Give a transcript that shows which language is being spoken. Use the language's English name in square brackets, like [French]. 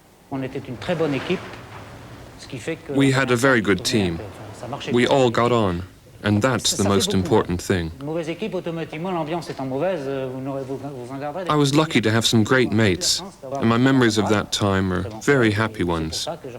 [French] On était une très bonne équipe, ce qui fait que [English] We had a very good team. [French] ça marchait. [English] We all got on, and that's the most important thing. [French] Une mauvaise équipe, automatiquement, l'ambiance étant mauvaise, vous en garderez. [English] I was lucky to have some great mates, and my memories of that time are very happy ones.